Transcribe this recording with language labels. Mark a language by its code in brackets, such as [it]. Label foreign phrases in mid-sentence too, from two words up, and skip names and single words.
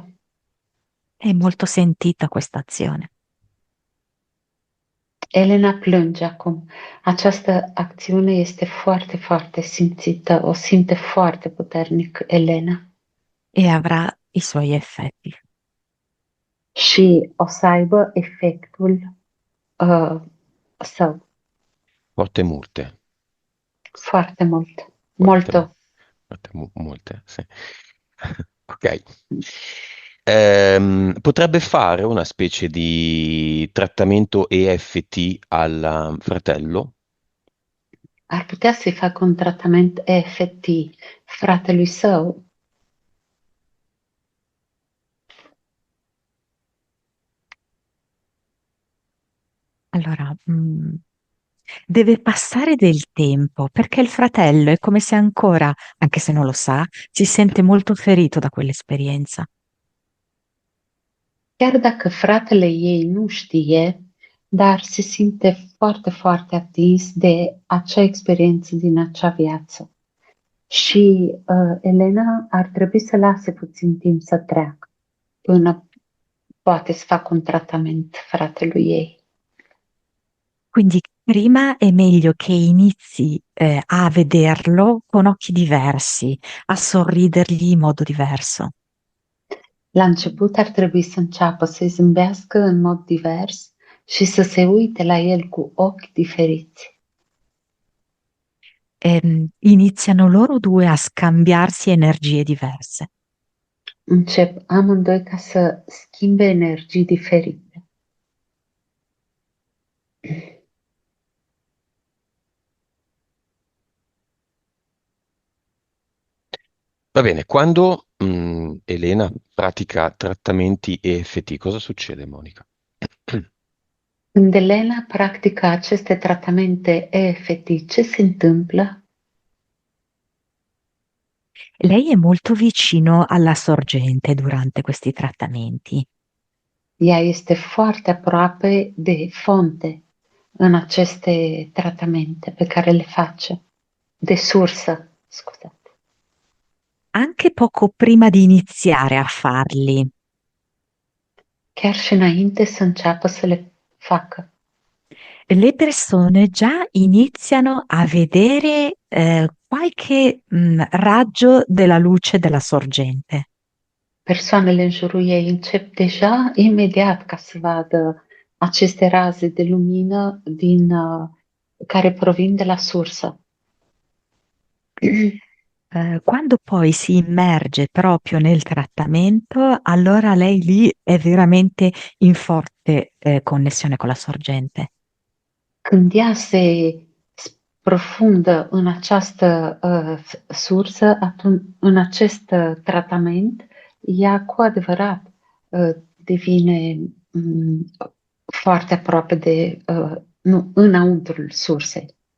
[it] È molto sentita questa azione. [ro] Elena plânge acum. Această acțiune este foarte, foarte simțită. O simte foarte puternic Elena. [it] E avrà i suoi effetti. [ro] Și o să aibă efectul său [it] Forte multe. [ro] foarte mult. [it] Forte, Molto. molte, sì. Ok. Potrebbe fare una specie di trattamento EFT al fratello? [ro] Ar putea să-i facă un tratament EFT fratelui său. [it] Allora, deve passare del tempo perché il fratello è come se ancora, anche se non lo sa, si sente molto ferito da quell'esperienza. [ro] Chiar dacă fratele ei nu știe, dar se simte foarte, foarte atins de acea experiență din acea viață. Și Elena ar trebui să lase puțin timp să treacă până poate să facă un tratament fratelui ei. [it] Quindi prima è meglio che inizi a vederlo con occhi diversi, a sorridergli in modo diverso. [ro] La început ar trebui să înceapă să-i zâmbească în mod divers și să se uite la el cu ochi diferiți. [it] Iniziano loro due a scambiarsi energie diverse. [ro] Încep amândoi ca să schimbe energii diferite. [it] Va bene, quando Elena pratica trattamenti EFT, cosa succede, Monica? [ro] Când Elena practică aceste tratamente EFT, ce se întâmplă? [it] Lei è molto vicino alla sorgente durante questi trattamenti. [ro] Ea este foarte aproape de fonte în aceste tratamente pe care le face, de sursă, scuzate. [it] Anche poco prima di iniziare a farli. [ro] Chiar și înainte să înceapă să le facă. [it] Le persone già iniziano a vedere qualche raggio della luce della sorgente. [ro] Persoanele în jurul ei încep deja imediat ca să vadă aceste raze de lumină care provin de la sursă. [it] Quando poi si immerge proprio nel trattamento, allora lei lì è veramente in forte connessione con la sorgente. [ro] Când ea se sprofundă în această sursă, în acest tratament, ea cu adevărat devine foarte aproape de, înăuntrul sursei.